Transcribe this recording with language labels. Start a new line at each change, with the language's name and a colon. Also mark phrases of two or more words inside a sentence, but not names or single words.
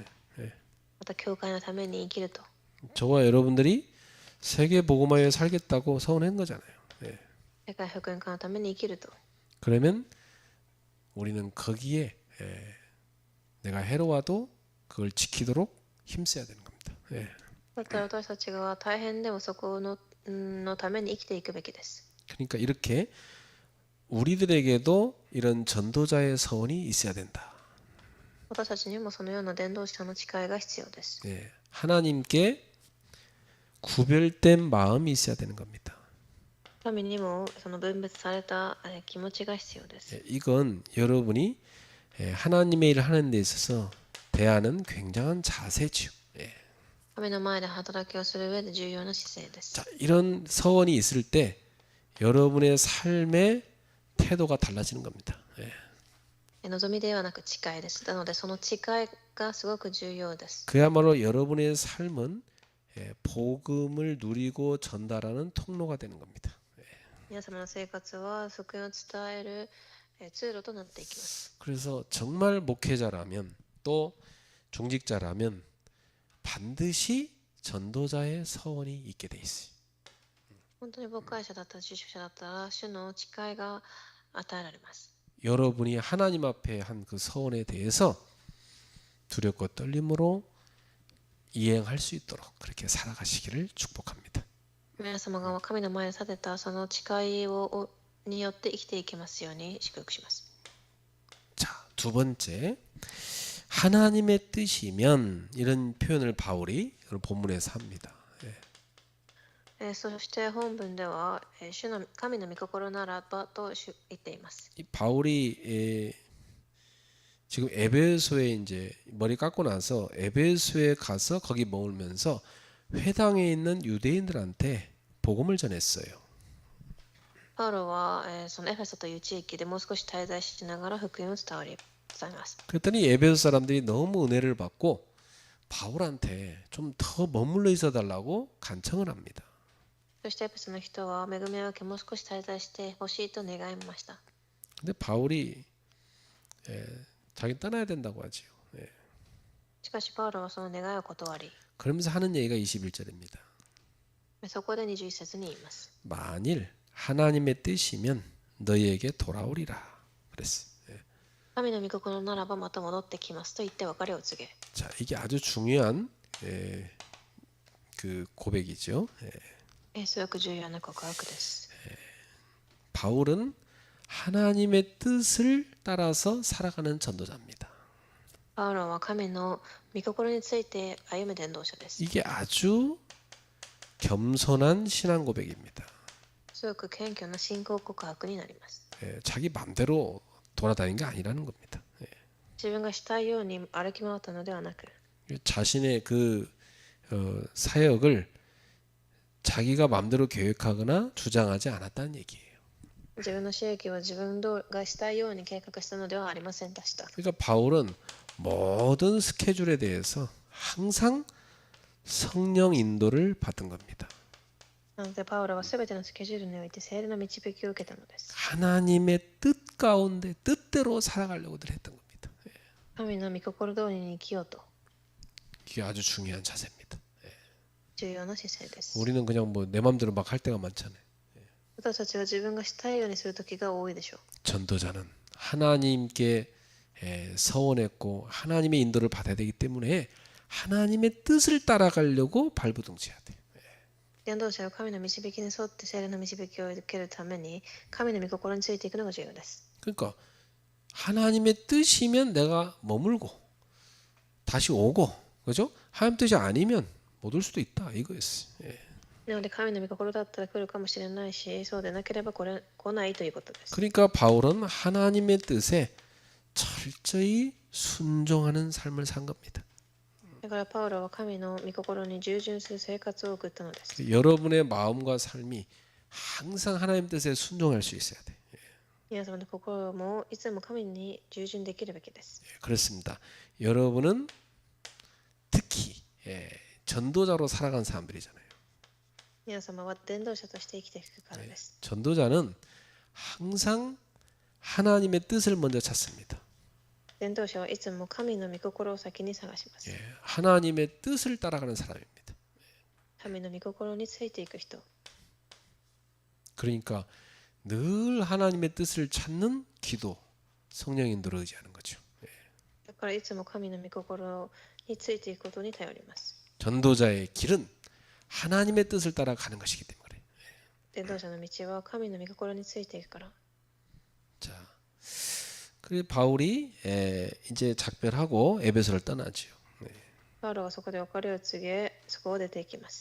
Japanese: また教会のために生きると。
Korean: 저와 여러분들이 세계 복음화에 살겠다고 서원한 거잖아요.
Japanese: 世界福音化のために生きると。
Korean: 그러면 우리는 거기에 내가 해로워도 그걸 지키도록 힘써야 되는 겁니다.
Japanese: だったら私たちが大変でもそこのために生きていくべきです。
Korean: 그러니까 이렇게 우리들에게도 이런 전도자의 서원이 있어야 된다.
Japanese: 私たちにもそのような伝道者の誓いが必要です。
Korean: 하나님께 구별된 마음이 있어야 되는 겁니다.
Japanese: 神にもその分別された気持ちが必要です。
Korean: 이건 여러분이 하나님의 일을 하는 데 있어서 대하는 굉장한 자세죠.
Japanese: 神の前で働きをする上で重要な姿勢です。
Korean: 자, 이런 서원이 있을 때 여러분의 삶의 태도가 달라지는 겁니다.
Japanese: 望みではなく誓いです。なのでその誓いがすごく重要です。
Korean: 그야말로 여러분의 삶은 복음을 누리고 전달하는 통로가 되는 겁니다.
Japanese: 皆様の生活は福音を伝える通路となっていきます。
Korean: 그래서 정말 목회자라면 또 중직자라면 반드시 전도자의 서원이 있게 돼 있어요.
Japanese: 本当に牧会者だったら、住職者だったら、主の誓いが与えられます。
Korean: 여러분이 하나님 앞에 한 그 서원에 대해서 두렵고 떨림으로 이행할 수 있도록 그렇게 살아가시기를 축복합니다.
Japanese: 皆様が神の前に立てたその誓いによって生きていけますように祝福します。
Korean: 자, 두 번째 하나님의 뜻이면 이런 표현을 바울이 본문에서 합니다.
Japanese: そして本文では、主の神の御心ならばと言っています。
Korean: 이 바울이 지금 에베소에 이제 머리 깎고 나서 에베소에 가서 거기 머물면서 회당에 있는 유대인들한테 복음을 전했어요.
Japanese: パウロは、そのエフェソという地域でもう少し滞在しながら福音を伝えます。
Korean: 그랬더니 에베소 사람들이 너무 은혜를 받고 바울한테 좀 더 머물러 있어 달라고 간청을 합니다.
Japanese: そしてエフェソの人は恵みを受けもう少し滞在してほしいと願いました。
Korean: 근데 바울이 자기 떠나야 된다고 하지요.
Japanese: しかしパウロはその願いを断り、
Korean: 그러면서 하는 얘기가 21절입니다.
Japanese: そこで21節に言います。
Korean: 만일 하나님의 뜻이면 너희에게 돌아오리라 그랬어요.
Japanese: 神の御心ならばまた戻ってきますと言って別れを告げ。
Korean: 자, 이게 아주 중요한 그 고백이죠.
Japanese: すごく重要な告白です。
Korean: 바울은 하나님의 뜻을 따라서 살아가는 전도자입니다.
Japanese: パウロは神の御心について歩む伝道者です。
Korean: 이게 아주 겸손한 신앙 고백입니다.
Japanese: すごく謙虚な信仰告白になります。
Korean: 자기 마음대로 돌아다닌 게 아니라는 겁니다.
Japanese: 自分がしたいように歩き回ったのではなく、
Korean: 자신의 그 사역을 자기가 마음대로 계획하거나 주장하지 않았다는 얘기예요.
Japanese: 自分の収益は自分がしたいように計画したのではありませんでした。
Korean: 그러니까 바울은 모든 스케줄에 대해서 항상 성령 인도를 받은 겁니다.
Japanese: なのでパウロはすべてのスケジュールにおいて聖霊の導きを受けたのです。
Korean: 하나님의 뜻 가운데 뜻대로 살아가려고들 했던 겁니다.
Japanese: 神の御心通りに生きようと
Korean: 이게 아주 중요한 자세입니다.
Japanese: 重要な姿勢です。
Korean: 우리는 그냥 뭐 내 마음대로 막 할 때가 많잖아요.
Japanese: 私たちは自分がしたいようにする時が多いでしょう。
Korean: 전도자는 하나님께 서원했고 하나님의 인도를 받아야 되기 때문에 하나님의 뜻을 따라가려고 발버둥쳐야 돼.
Japanese: 伝道者は神の導きに沿って聖霊の導きを受けるために神の御心についていくのが重要です。
Korean: 그러니까 하나님의 뜻이면 내가 머물고 다시 오고, 그죠? 하나님 뜻이 아니면 못 올 수도 있다 이거였어요. 예.
Japanese: なので神の御心だったら来るかもしれないし、そうでなければ来ないということです。
Korean: 그러니까 바울은 하나님의 뜻에 철저히 순종하는 삶을 산 겁니다.
Japanese: だからパウロは神の御心に従順する生活を送ったのです。
Korean: 여러분의 마음과 삶이 항상 하나님 뜻에 순종할 수 있어야 돼.
Japanese: 皆様の心もいつも神に従順できるべきです。
Korean: 그렇습니다. 여러분은 특히 전도자로 살아간 사람들이잖아요.
Japanese: 皆様は伝道者として生きていくからです。
Korean: 전도자는 항상 하나님의 뜻을 먼저 찾습니다.
Japanese: 伝道者はいつも神の御心を先に探します。
Korean: 하나님의 뜻을 따라가는 사람입니다.
Japanese: 神の御心についていく人。
Korean: 그러니까 늘 하나님의 뜻을 찾는 기도, 성령 인도를 의지하는 거죠.
Japanese: だからいつも神の御心についていくことに頼ります。
Korean: 전도자의 길은 하나님의 뜻을 따라가는 것이기 때문에.
Japanese: 伝道者の道は神の御心についていくから。
Korean: 자, 그리고 바울이 이제 작별하고 에베소를 떠나죠.
Japanese: パウロがそこで別れを告げ、そこを出ていきます。